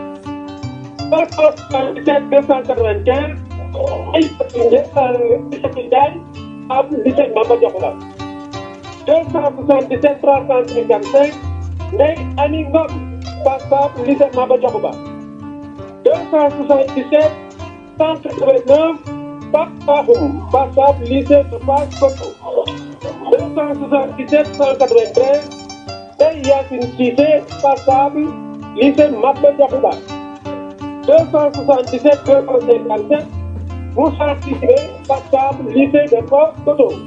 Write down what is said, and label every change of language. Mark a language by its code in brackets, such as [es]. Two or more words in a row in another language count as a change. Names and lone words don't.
[fr] 277 295 lycée Maba Diakhouba. 277 355 Ndeye Amy Ngom, passable, lycée Maba Diakhouba. 277 189 Pape Bakhoum, passable, lycée de Fass Koto. 277 193 Ndeye Yacine Cissé, passable, lycée Maba Diakhouba. 277 257 Moussa Cissé, passable, lycée de Fass Koto.